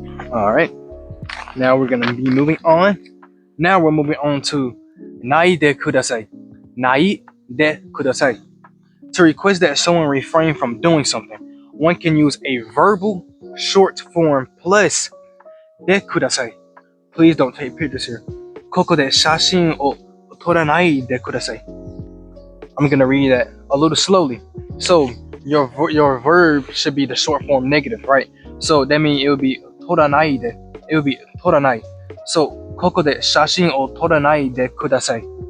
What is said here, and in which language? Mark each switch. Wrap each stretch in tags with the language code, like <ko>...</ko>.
<en>Alright. Now we're gonna be moving on. Now we're moving on to</en> <ja>ないでください。ないでください。</ja> <en>To request that someone refrain from doing something, one can use a verbal short form plus でください。 Please don't take pictures here.</en> <ja>ここで写真を撮らないでください。</ja> <en>I'm gonna read that a little slowly. So your verb should be the short form negative, right? So that means it would be 撮らないで. It would be 撮らない.</en> <ja>So ここで写真を撮らないでください。</ja>